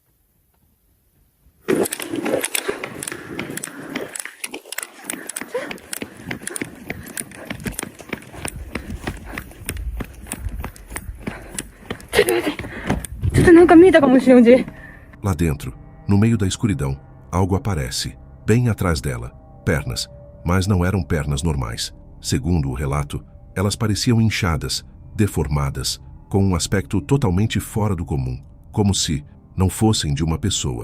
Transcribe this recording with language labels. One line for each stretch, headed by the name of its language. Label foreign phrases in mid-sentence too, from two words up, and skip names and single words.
Japanese: ちょっとなんか見えたかもしれん、おじ。
Portuguese: Lá dentro, no meio da escuridão, algo aparece, bem atrás dela. Pernas, mas não eram pernas normais. Segundo o relato, elas pareciam inchadas, deformadas, com um aspecto totalmente fora do comum, como se não fossem de uma pessoa.